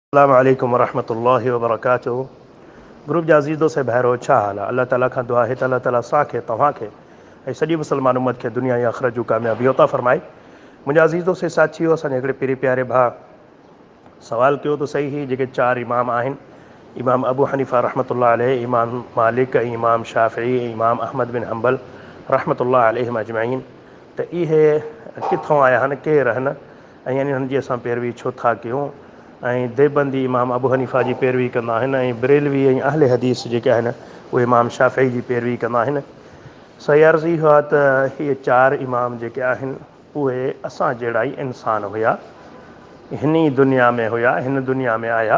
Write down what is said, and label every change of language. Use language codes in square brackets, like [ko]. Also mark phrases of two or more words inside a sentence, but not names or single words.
[ar] السلام عليكم ورحمة الله وبركاته. [sd] ग्रुप जा अज़ीज़ो से भैरो छा हाल आहे? अल्लाह ताला खां दुआ है त अल्लाह ताला असांखे तव्हांखे ऐं सॼी मुस्लमान उम्मत खे दुनिया या आख़िरत जूं कामयाबी अता फ़रमाए। मुंहिंजा अज़ीज़ो से साथियो, असांजे हिकिड़े पहिरीं प्यारे भाउ सवाल कयो त सही ही जेके चारि इमाम आहिनि, इमाम अबू हनीफ़ा [ar] رحمة الله عليه, [sd] इमाम मालिक ऐं इमाम शाफ़िई ऐं इमाम अहमद बिन हम्बल [ar] رحمة الله عليهم أجمعين, [sd] त इहे किथां आया आहिनि, केरु आहिनि ऐं यानी हुननि जी असां पैरवी छो था कयूं। ऐं देवबंदी इमाम अबू हनीफ़ा जी पैरवी कंदा आहिनि ऐं बरेलवी ऐं अहले हदीस जेके आहिनि उहे इमाम शाफ़िई जी पैरवी कंदा आहिनि। सही अर्ज़ु इहो आहे त इहे चारि इमाम जेके आहिनि उहे असां जहिड़ा ई इंसान हुआ, हिन दुनिया में हुआ, हिन दुनिया में आया।